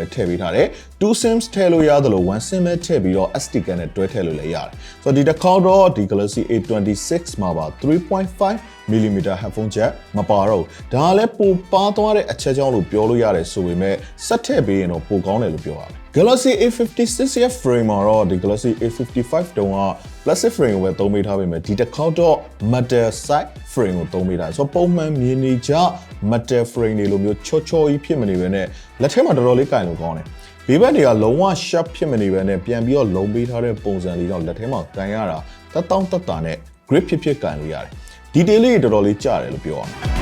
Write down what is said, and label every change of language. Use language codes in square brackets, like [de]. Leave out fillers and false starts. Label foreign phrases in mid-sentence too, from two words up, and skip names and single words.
[my] ထည့်ပေးထားတယ်။2 SIMs ထည့်လို့ရတယ်လို့1 SIM ပဲထည့်ပြီးတော့ [en] SD card [my] နဲ့တွဲထည့်လို့လည်းရတယ်။ဆိုတော့ဒီတစ်ခေါက်တော့ဒီ Galaxy A26 မှာပါ [en] 3.5mm headphone jack [my] မ ပါတော့ဒါကလည်းပိုပါသွားတဲ့အချက်ကြောင့်လို့ပြောလို့ရတယ်ဆိုပေမဲ့ဆက်ထည့်ပေးရင်တော့ပိုကောင်းတယ်လို့ပြောရတယ် Galaxy A56 ရဲ့ frame မှာတော့ဒီ Galaxy A55 တုန်းက [en] plastic frame [my] ကိုပဲသုံးပေးထားပေမဲ့ဒီတစ်ခေါက်တော့ [en] metal side frame [my] ကိုသုံးပေးထားတယ်ဆိုတော့ပုံမှန်မြင်နေကြ [en] metal frame [my] တွေလိုမျိုးချောကြီးဖြစ်မနေဘဲနဲ့လက်ထဲမှာတော်တော်လေးကင်လို့ကောင်းတယ်ဘေးဘက်တွေကလုံးဝ sharp ဖြစ်မနေဘဲနဲ့ပြန်ပြီးတော့လုံးပေးထားတဲ့ပုံစံလေးတော့လက်ထဲမှာကင်ရတာတက်တောင့်တက်တာနဲ့ grip ဖြစ်ကင်လို့ရတယ်detail လေးတော်တော်လေးကျတယ်လို့ပြောရမယ်